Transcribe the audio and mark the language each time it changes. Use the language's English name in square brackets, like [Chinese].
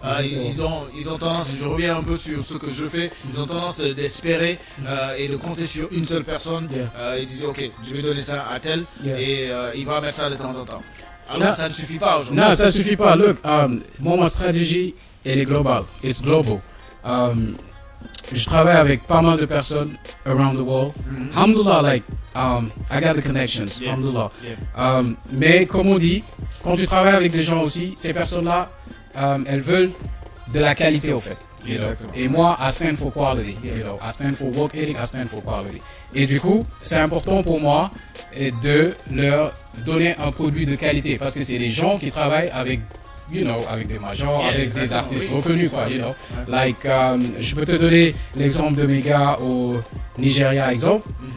[French] Ils ont tendance, je reviens un peu sur ce que je fais, ils ont tendance d'espérer et de compter sur une seule personne. Ils disent, ok, je vais donner ça à tel et il va mettre ça de temps en temps. Alors ça ne suffit pas aujourd'hui. Non, ça ne suffit pas. Look, ma stratégie, elle est globale. [English] It's global. [French] Je travaille avec pas mal de personnes [English] around the world. Alhamdulillah, like, I got the connections. [Arabic] Alhamdulillah. [French] Mais comme on dit, quand tu travailles avec des gens aussi, ces personnes-là, elles veulent de la qualité au fait. [English] You know? [French] Et moi, [English] I stand for quality. You know? I stand for work ethic, I stand for quality. [French] Et du coup, c'est important pour moi de leur donner un produit de qualité parce que c'est des gens qui travaillent avec avec des majors, avec des artistes reconnus, quoi, [English] you know. [French] Like, je peux te donner l'exemple de mes gars au Nigeria, exemple.